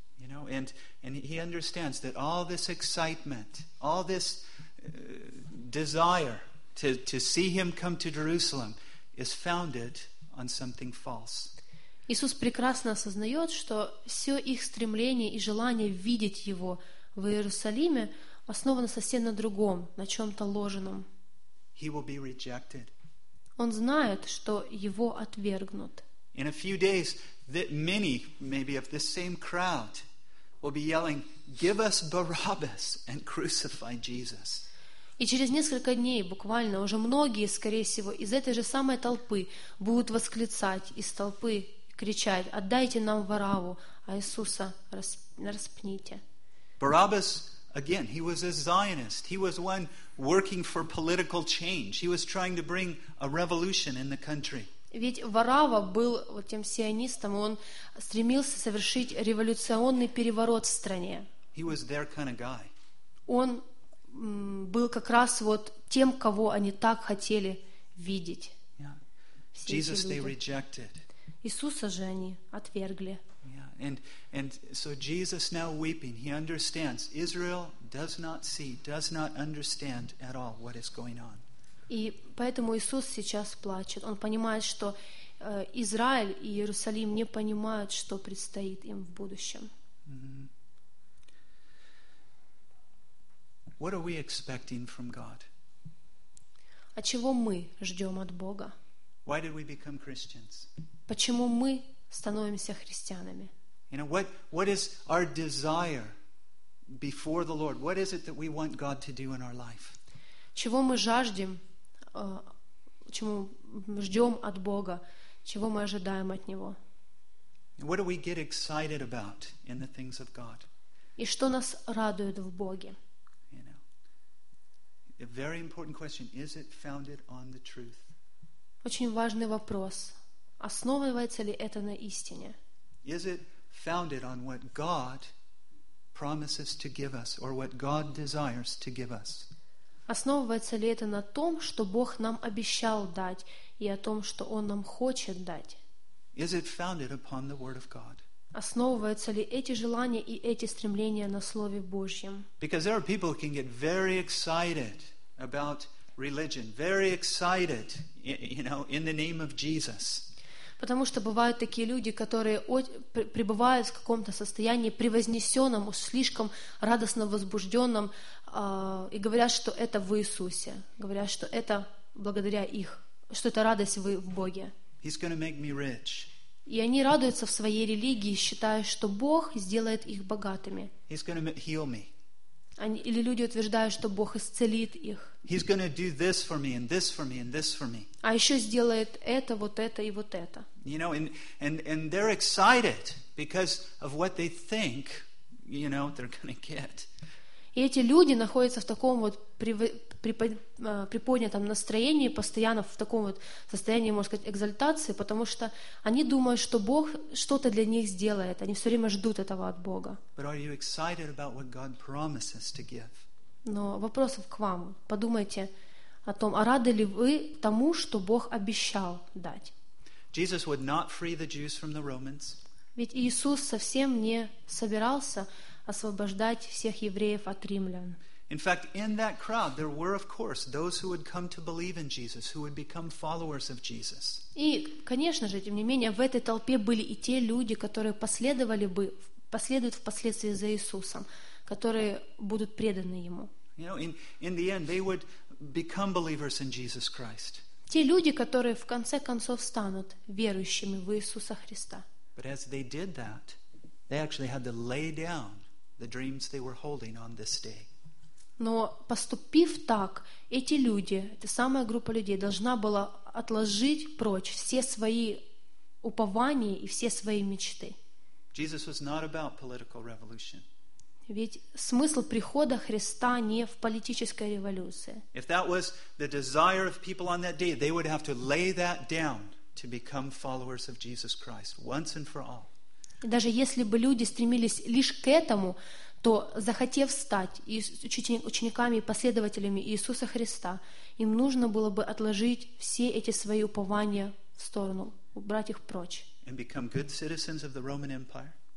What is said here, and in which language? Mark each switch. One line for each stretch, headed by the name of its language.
English: You know, and he understands that all this excitement, all this desire to see him come to Jerusalem is founded on something false.
Russian: Иисус прекрасно осознает, что все их стремление и желание видеть его в Иерусалиме основано совсем на другом, на чем-то ложном.
English: He will be rejected.
Russian: Он знает, что его отвергнут.
English: In a few days, many, maybe of the same crowd, will be yelling, "Give us Barabbas and crucify Jesus."
Russian: И через несколько дней, буквально, уже многие, скорее всего, из этой же самой толпы будут восклицать из толпы, кричать: «Отдайте нам Вараву, а Иисуса распните.
English: Barabbas, again, he was a Zionist. He was one working for political change. He was trying to bring a revolution in the country.
Russian: Ведь Варавва был вот тем сионистом, он стремился совершить революционный переворот в стране.
English: He was their kind of guy.
Russian: Он был как раз вот тем, кого они так хотели видеть.
English: Yeah. Jesus they rejected.
Russian: Иисуса же они отвергли.
English: Yeah. And so Jesus now weeping, he understands. Israel does not see, does not understand at all what is going on.
Russian: И поэтому Иисус сейчас плачет. Он понимает, что Израиль и Иерусалим не понимают, что предстоит им в будущем.
English: Mm-hmm. What are we expecting from God?
Russian: А чего мы ждем от Бога?
English: Why did we become Christians?
Russian: Почему мы становимся христианами?
English: You know, what is our desire before the Lord? What is it that we want God to do in our life?
Russian: Чего мы жаждем? Чему ждем от Бога, чего мы ожидаем от Него.
English: What do we get excited about in the things of God?
Russian: И что нас радует в Боге?
English: You know, a very important question. Is it founded on the truth?
Russian: Очень важный вопрос. Основывается ли это на истине?
English: Is it founded on what God promises to give us or what God desires to give us?
Russian: Основывается ли это на том, что Бог нам обещал дать, и о том, что Он нам хочет дать? Основываются ли эти желания и эти стремления на Слове Божьем?
English: Because there are people who can get very excited about religion, very excited, you know, in the name of Jesus.
Russian: Потому что бывают такие люди, которые пребывают в каком-то состоянии превознесенном, слишком радостно возбужденном, и говорят, что это в Иисусе. Говорят, что это благодаря их, что это радость в Боге.
English: He's gonna make me rich.
Russian: И они радуются в своей религии, считая, что Бог сделает их богатыми.
English: He's gonna heal me.
Russian: Они, или люди утверждают, что Бог исцелит их.
English: He's gonna do this for me and this for me and this for me.
Russian: А еще сделает это, вот это и вот это.
English: You know, and they're excited because of what they think, you know, they're gonna get.
Russian: И эти люди находятся в таком вот приподнятом настроении, постоянно в таком вот состоянии, можно сказать, экзальтации, потому что они думают, что Бог что-то для них сделает. Они все время ждут этого от Бога.
English: But are you excited about what God promises to give?
Russian: Но вопрос к вам. Подумайте о том, а рады ли вы тому, что Бог обещал дать?
English: Jesus would not free the Jews from the Romans.
Russian: Ведь Иисус совсем не собирался освобождать всех евреев от римлян.
English: In fact, in that crowd, there were, of course, those who would come to believe in Jesus, who would become followers of Jesus.
Russian: И, конечно же, тем не менее, в этой толпе были и те люди, которые последовали бы, последуют впоследствии за Иисусом, которые будут преданы Ему.
English: You know, in the end, they would become believers in Jesus Christ.
Russian: Те люди, которые в конце концов станут верующими в Иисуса Христа.
English: But as they did that, they actually had to lay down the dreams they were holding on this day.
Russian: Но поступив так, эти люди, эта самая группа людей, должна была отложить прочь все свои упования и все свои мечты.
English: Jesus was not about political revolution.
Russian: Ведь смысл прихода Христа не в политической революции.
English: If that was the desire of people on that day, they would have to lay that down to become followers of Jesus Christ once and for all.
Russian: И даже если бы люди стремились лишь к этому, то, захотев стать учениками и последователями Иисуса Христа, им нужно было бы отложить все эти свои упования в сторону, убрать их прочь.
English: And become good citizens of the Roman Empire.